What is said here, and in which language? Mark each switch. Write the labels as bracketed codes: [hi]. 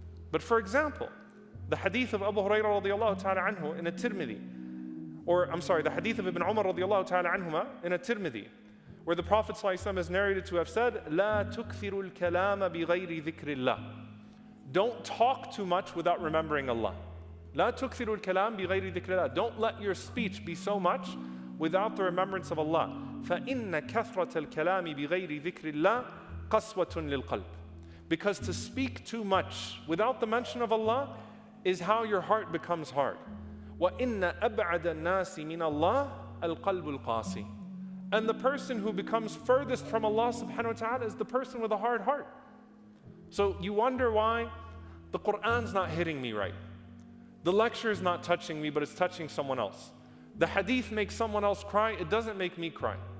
[en] But for example, the hadith of Abu Hurairah radiallahu ta'ala anhu in a Tirmidhi, or I'm sorry, the hadith of Ibn Umar radiallahu ta'ala anhuma in a Tirmidhi, where the Prophet sallallahu alaihi wasallam is narrated to have said, [ar] لا تكثروا الكلام بغير ذكر الله. [en] Don't talk too much without remembering Allah. [ar] لا تكثروا الكلام بغير ذكر الله. [en] Don't let your speech be so much without the remembrance of Allah. [ar] فإن كثرة الكلام بغير ذكر الله قسوة للقلب. [en] Because to speak too much without the mention of Allah is how your heart becomes hard. [ar] وإن أبعد الناس من الله القلب القاسي. [en] And the person who becomes furthest from Allah subhanahu wa ta'ala is the person with a hard heart. So you wonder why the Qur'an's not hitting me right. The lecture is not touching me, but it's touching someone else. The hadith makes someone else cry, it doesn't make me cry.